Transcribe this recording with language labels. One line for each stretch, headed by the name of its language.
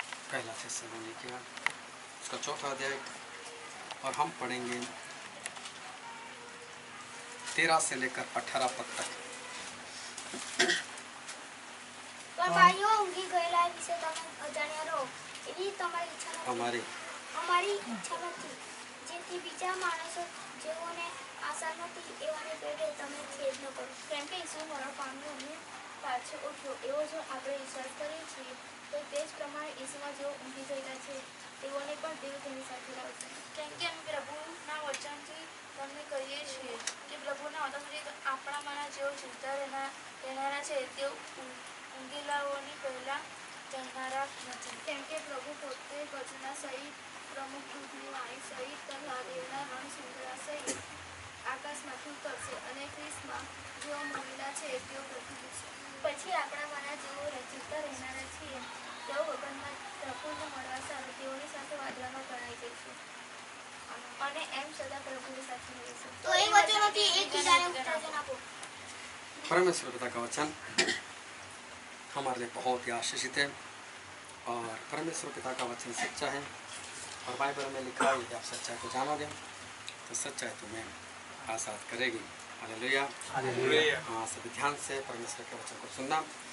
Hindi: पहला थिस्सलुनीकियों उसका चौथा अध्याय और हम पढ़ेंगे 13 से लेकर 18 पद तक।
Gujarati: ભાઈઓ ઊંઘી ગયેલા વિશે તમે અજાણ્યા રહો એવી તમારી ઈચ્છા નથી અમારી ઈચ્છા નથી જેથી બીજા માણસો જેઓને આશા નથી એવાને પેટે તમે ખેદ ન કરો કેમ કે ઈસુ મરણ પામ્યો અને પાછો ઉઠ્યો એવો જો આપણે વિશ્વાસ કરીએ છીએ તો તે જ પ્રમાણે ઈસુમાં જેઓ ઊંઘી ગયેલા છે તેઓને પણ દેવ તેની સાથે લાવશે કેમ કે અમે પ્રભુના વચનથી તમને કહીએ છીએ કે પ્રભુના વચનથી આપણામાંના જેઓ જીવતા રહેનારા છે તેઓ ઊંઘેલાઓની પહેલા જમનારા નથી કેમ કે પ્રભુ પોતે વચના સહિત પ્રમુખ દૂતની વાણી સહિત તલવારના રણસુંદરા સહિત આકાશમાંથી ઉતરશે અને ખ્રિસ્તમાં જેઓ મરેલા છે તેઓ પ્રથમ છે પછી આપણામાંના જેઓ જીવતા રહેનારા છીએ તેઓ વગરમાં પ્રભુને મળવા સારું તેઓની સાથે વાદળામાં તણાઈ જઈશું અને એમ સદા પ્રભુની સાથે રહીશું। તો એ વચનોથી એકબીજાને ઉત્તેજન આપો।
Hindi: परमेश्वर पिता का वचन हमारे लिए बहुत ही आशीषित है और परमेश्वर पिता का वचन सच्चा है और बाइबल में लिखा है कि आप सच्चाई को जानोगे तो सच्चाई तुम्हें आज़ाद करेगी। Hallelujah hallelujah. हाँ, सभी ध्यान से परमेश्वर के वचन को सुनना।